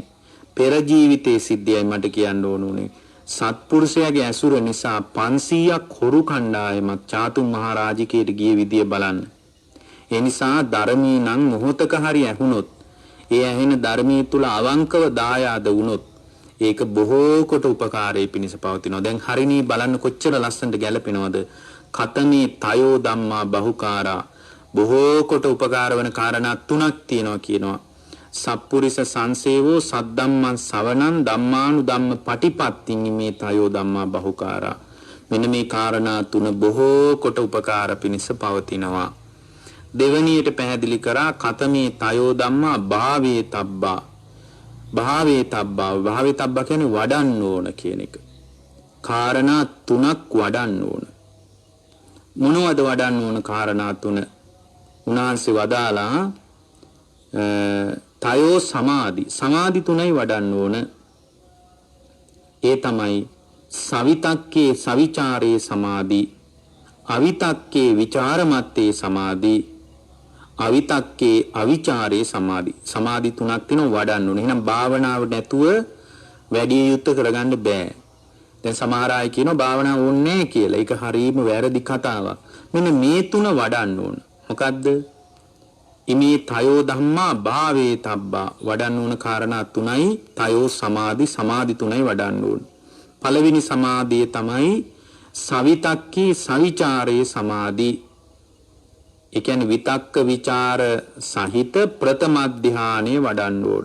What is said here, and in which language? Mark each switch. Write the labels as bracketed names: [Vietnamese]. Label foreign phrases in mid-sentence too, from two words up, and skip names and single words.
[Sinhala] පෙර ජීවිතයේ සිද්ධියයි මට කියන්න ඕනුනේ. සත්පුරුෂයාගේ ඇසුර නිසා 500ක් හොරු කණ්ඩායමක් චාතුම් මහරජකයට ගිය විදිය බලන්න. ඒ නිසා ධර්මී නම් මොහොතක හරි ඇහුනොත් ඒ ඇහෙන ධර්මී තුල අවංකව දායාද වුණොත් ඒක බොහෝ කොට උපකාරයේ පිණිස පවතිනවා. දැන් හරිනී බලන්න කොච්චර ලස්සනට ගැලපෙනවද? [Pali] කතමේ තයෝ ධම්මා බහුකාරා [Sinhala] බොහෝ කොට උපකාර වන කාරණා 3ක් තියෙනවා කියනවා. [Pali] සප්පුරිස සංසේවෝ සද්ධම්මං සවණං ධම්මානු ධම්ම පටිපත්තින් මේ තයෝ ධම්මා බහුකාරා. [Sinhala] මෙන්න මේ කාරණා 3 බොහෝ කොට උපකාර පිණිස පවතිනවා. දෙවණියට පැහැදිලි කරා [Pali] කතමේ තයෝ ධම්මා භාවේ තබ්බා. භාවේ තබ්බා [Sinhala] කියන්නේ වඩන්න ඕන කියන එක. කාරණා 3ක් වඩන්න ඕන. මොනවද වඩන්න ඕන කාරණා 3? උන්වහන්සේ වදාලා [Pali] තයෝ සමාධි [Sinhala] 3යි වඩන්න ඕන. ඒ තමයි [Pali] සවිතක්කේ සවිචාරේ සමාධි, අවිතක්කේ විචාරමත්තේ සමාධි, අවිතක්කේ අවිචාරේ සමාධි. [Sinhala] සමාධි 3ක් තියෙනවා වඩන්න ඕන. එහෙනම් භාවනාව නැතුව වැඩි යුක්ත කරගන්න බෑ. දැන් සමහර අය කියනවා භාවනාව ඕනේ නැහැ කියලා. ඒක හරීම වැරදි කතාවක්. මෙන්න මේ 3 වඩන්න ඕන. මොකද්ද? [Pali] ඉමේ තයෝ ධම්මා භාවේ තබ්බා. [Sinhala] වඩන්න ඕන කාරණා 3යි [Pali] තයෝ සමාධි [Sinhala] 3යි වඩන්න ඕන. පළවෙනි සමාධිය තමයි [Pali] සවිතක්කී සවිචාරේ සමාධි. [Sinhala] ඒ කියන්නේ විතක්ක විචාර සහිත ප්‍රථම ධානයේ වඩන්න ඕන.